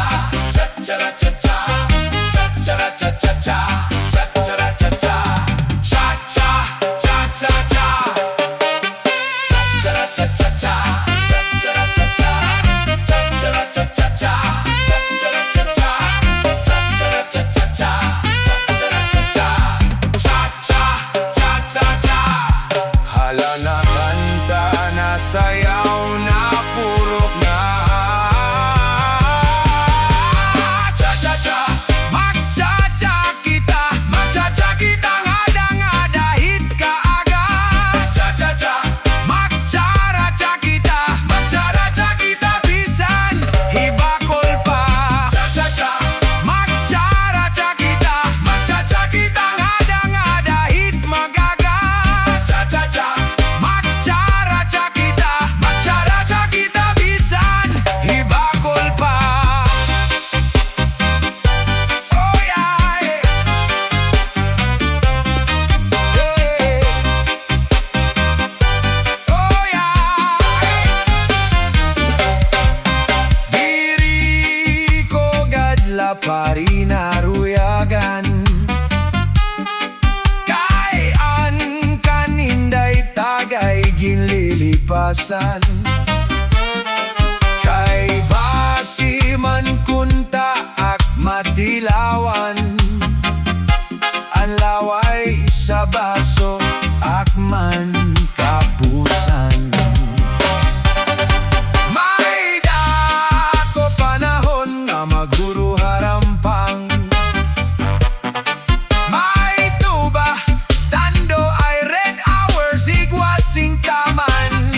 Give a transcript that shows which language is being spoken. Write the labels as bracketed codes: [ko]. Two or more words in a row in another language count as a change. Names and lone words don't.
[war] cha-cha-cha-cha, cha-cha-cha-cha, cha-cha-cha-cha, cha-cha-cha-cha, cha-cha-cha-cha, cha-cha-cha-cha, cha-cha-cha-cha, cha-cha-cha-cha, cha-cha-cha-cha. Hala na kanta na sayaw na purok na cha-cha-cha, mag-cha-cha kita, mag-cha-cha kita ngada-ngada hit ka agad. Cha-cha-cha, mag-chara-cha kita, mag-chara-cha kita bisan hibakol pa. Cha-cha-cha, mag-chara-cha kita, mag-cha-cha kita ngada-ngada hit magagad. Cha-cha-cha, mag-chara-cha kita, mag-chara-cha kita bisan hibakol pa. [en] Oh yeah, oh yeah. [war] Diri ko gadla pari naruyagan, kay an kaninday tagay ginlilipasan. Kay basi man kunta ak matilawan, ang laway sa baso ak man kapusan. May dako panahon nga maghuro harampang, may tuba tando ay red hours igwasing taman.